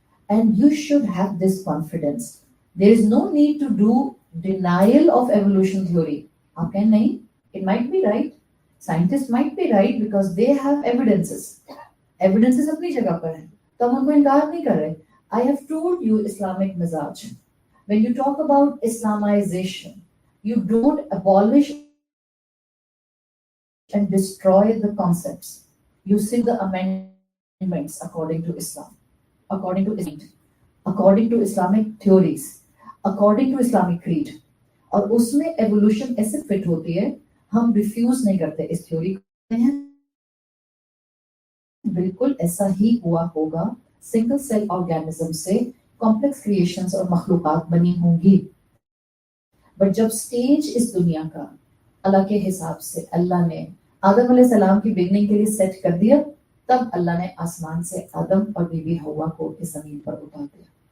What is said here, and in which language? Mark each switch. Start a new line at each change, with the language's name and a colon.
English: And you should have this confidence. There is no need to do denial of evolution theory.
Hindi: आप कहें नहीं,
English: It might be right, scientist might be right because they have evidences.
Hindi: Evidences अपनी जगह पर हैं तो हम उनको इनकार नहीं कर रहे.
English: I have told you
Hindi: Islamic मिजाज.
English: When you talk about Islamisation, you don't abolish and destroy the concepts. You see the amendments according to Islam, according to Islamic theories, according to Islamic creed.
Hindi: और उसमें evolution ऐसे fit होती है, हम refuse नहीं करते इस थ्योरी को. बिल्कुल ऐसा ही हुआ होगा. सिंगल सेल ऑर्गेनिज्म से कॉम्प्लेक्स क्रिएशंस और मखलूकात बनी होंगी. बट जब स्टेज इस दुनिया का अल्लाह के हिसाब से अल्लाह ने आदम अलैहिस्सलाम की बिगनिंग के लिए सेट कर दिया, तब अल्लाह ने आसमान से आदम और बीबी हवा को इस जमीन पर उतार दिया.